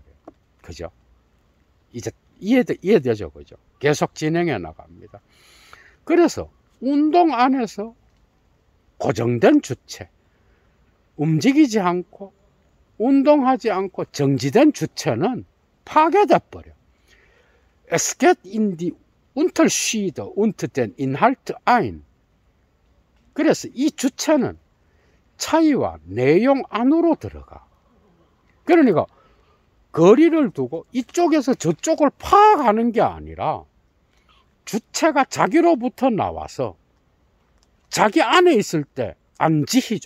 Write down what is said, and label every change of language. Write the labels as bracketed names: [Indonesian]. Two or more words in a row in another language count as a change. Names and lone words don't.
[Korean] 그죠? 이제 이해되죠? 그죠? 계속 진행해 나갑니다. 그래서 운동 안에서 고정된 주체, 움직이지 않고 운동하지 않고 정지된 주체는 파괴돼 버려. [German] Es geht in die Unterschiede unter den Inhalt ein. [Korean] 그래서 이 주체는 차이와 내용 안으로 들어가. 그러니까 거리를 두고 이쪽에서 저쪽을 파악하는 게 아니라 주체가 자기로부터 나와서 자기 안에 있을 때 안지희죠.